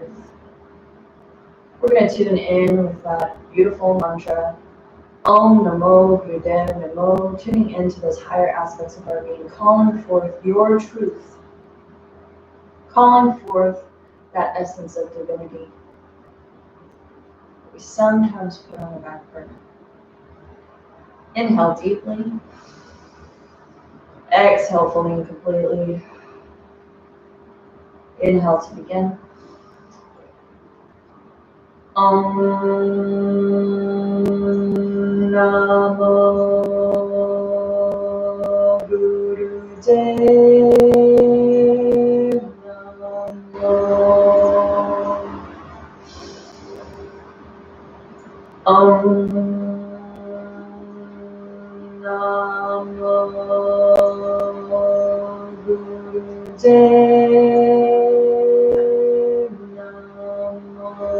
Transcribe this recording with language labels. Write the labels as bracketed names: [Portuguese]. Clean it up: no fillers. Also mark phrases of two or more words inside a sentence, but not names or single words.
[English] We're going to tune in with that beautiful mantra, [Sanskrit] Om Namo Buddhaya Namo, [English] tuning into those higher aspects of our being, calling forth your truth, calling forth that essence of divinity that we sometimes put on the back burner. Inhale deeply. Exhale fully and completely. Inhale to begin. [Sanskrit] Om Namo Buddhaya Namo. Om Namo Buddhaya Namo.